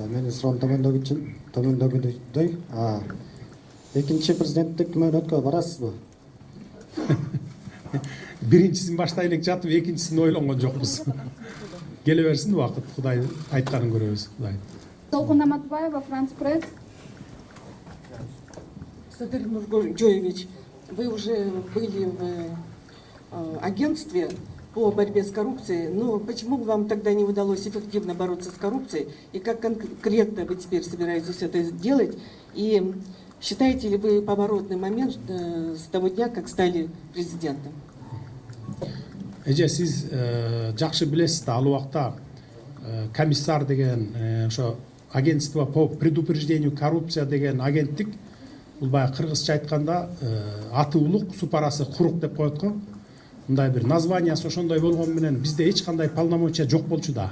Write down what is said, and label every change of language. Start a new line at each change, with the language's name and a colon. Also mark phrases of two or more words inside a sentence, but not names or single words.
Kyrgyz: Менин суроом төмөндөгүдөй. Экинчи президенттик мөөнөткө барасызбы? Биринчисин баштай элек жатып, экинчисин ойлонгон жокпуз. Келе берсин убакыт, Кудай айтканын көрөбүз, Кудай. Толкун Аматбаева, Франс Пресс.
Russian: Садыр Нургоевич, вы уже были в агентстве по борьбе с коррупцией, но почему вам тогда не удалось эффективно бороться с коррупцией? И как конкретно вы теперь собираетесь это сделать? И считаете ли вы поворотный момент с того дня, как стали президентом?
Kyrgyz: Сиз жакшы билесиз да, ал убакта комиссар деген ошо
Russian: агентство по предупреждению коррупция
Kyrgyz: деген агенттик, бул баягы кыргызча айтканда аты улук, супарасы курук деп коет го. Мындай бир названиясы ошондой болгон менен бизде эч кандай полномочия жок болчу да.